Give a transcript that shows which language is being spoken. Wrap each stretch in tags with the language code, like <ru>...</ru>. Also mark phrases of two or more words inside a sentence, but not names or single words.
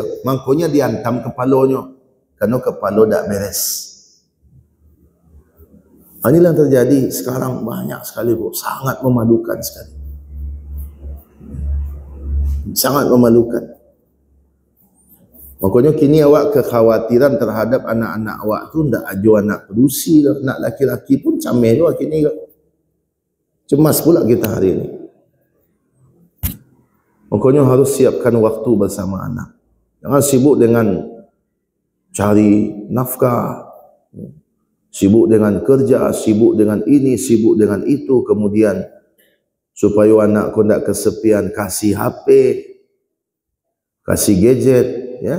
<id>Makanya dihantam kepalanya, kerana kepala tak beres. Inilah yang terjadi sekarang banyak sekali, bro. Sangat memalukan sekali. Sangat memalukan.</id> <min>Makanya kini awak kekhawatiran terhadap anak-anak awak tu ndak ajo anak pedusi dah, anak laki-laki pun camel juga kini.</min> <id>Cemas pula kita hari ini. Makanya harus siapkan waktu bersama anak. Jangan sibuk dengan cari nafkah, sibuk dengan kerja, sibuk dengan ini, sibuk dengan itu, kemudian supaya anak kau tidak kesepian, kasih HP, kasih gadget, ya.</id>